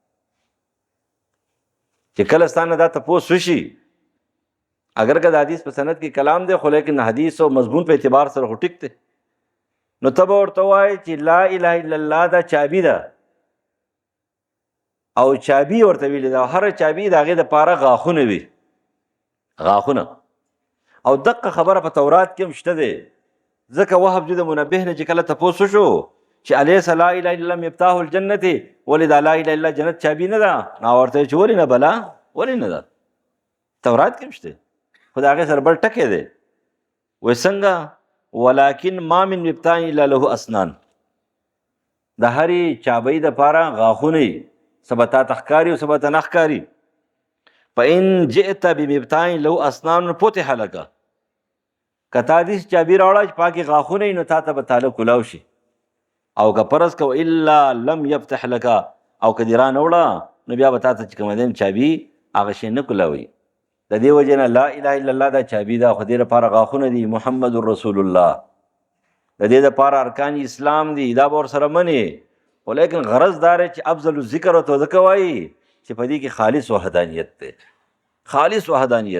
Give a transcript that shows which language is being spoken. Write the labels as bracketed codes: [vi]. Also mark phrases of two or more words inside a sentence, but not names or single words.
[ps] چې کله ستا نه دا تپوس وشي اگر که د حدیث په سند کې کلام دی خو لیکن حدیث او مضمون په اعتبار سره خو ټیک دی نو ته به ورته وایې چې [ar] لا اله الا الله [ps] دا چابي ده او چابي ورته ویلې ده هره چابي د هغې دپاره غاښونه وي غاښونه او دقه خبره په تورات کې هم شته دی ځکه وهب جو د منبه نه چې کله تپوس وشو چې [ar] الیس لا اله الا الله مفتاح الجنت، [ps] ولې دا [ar] لا اله الا الله [ps] جنت چابي نه ده؟ ما ورته چې ولې نه بلا، ولې نه ده؟ تورات کې شته، خو د هغې سره بل ټکی دی. وایي څنګه؟ [ar] ولکن ما من مفتاح الا له اسنان، [ps] د هرې چابۍ دپاره غاښونه وي، څه به تا ته ښکاري او څه به ته نه ښکاري. [ar] فإن جئت بمفتاح له اسنان فتح لك، [ps] که تا داسې چابي راوړه چې پاکې غاښونه وي نو تا ته به تاله کولاو شي. او که فرض کو [ar] الا لم یفتح لك، [ps] او که دې را نه وړه نو بیا به تا ته چې کومه دی چابي هغه شی نه کولاوي. د دې وجې نه [ar] لا اله الا الله [ps] دا چابي ده، خو دې لپاره غاښونه دي. [ar] محمد رسول الله [ps] د دې دپاره ارکان اسلام دي، دا به ورسره منې. خو لیکن غرض دا دی چې [ar] افضل الذکر [ps] ورته ځکه وایي چې په دې کې خالص وحدانیت دی، خالص وحدانیت.